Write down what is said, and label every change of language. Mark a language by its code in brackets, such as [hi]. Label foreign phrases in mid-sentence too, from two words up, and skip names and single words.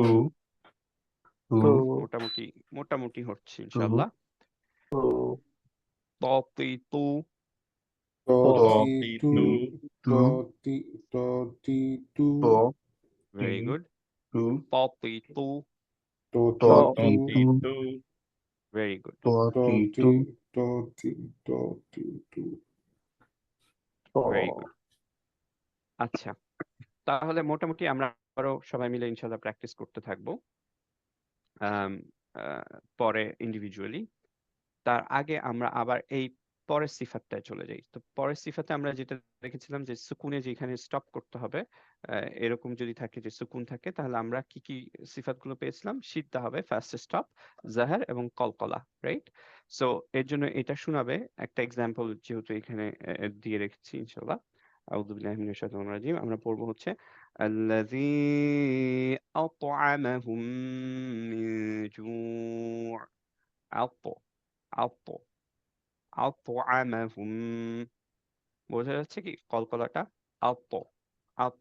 [bn] তু তো মোটামুটি মোটামুটি হচ্ছে তু [ar] إن شاء الله. তো ত তুই তু তো ত তি তি তু তু তু তো তি তো তি তু ত [en] very good. তু প তুই তু তো ত তি ত তু তি তু very good. very good. [bn] আচ্ছা, তাহলে মোটামুটি আমরা আরো সবাই মিলে ইনশাল্লাহ প্র্যাকটিস করতে থাকবো আম, পরে ইন্ডিভিজুয়ালি। তার আগে আমরা আবার এই পরের সিফাতটায় চলে যাই। তো পরের সিফাতে আমরা যেটা দেখেছিলাম যে সুকুনে যেখানে স্টপ করতে হবে, এরকম যদি থাকে যে সুকুন থাকে, তাহলে আমরা কি কি সিফাতগুলো পেয়েছিলাম? সিদ্ধা হবে, [en] first stop, [bn] জাহার এবং কলকলা, রাইট? সো এর জন্য এটা শোনাবে একটা এক্সাম্পল, যেহেতু এখানে দিয়ে রেখেছি ইনশাল্লাহ। [ar] أعوذ بالله من الشيطان الرجيم. [bn] আমরা পড়বো হচ্ছে [ar] الذي أطعمهم من جوع'. أط أطعمهم, [bn] বোঝা যাচ্ছে কি কলকলাটা? আত আত।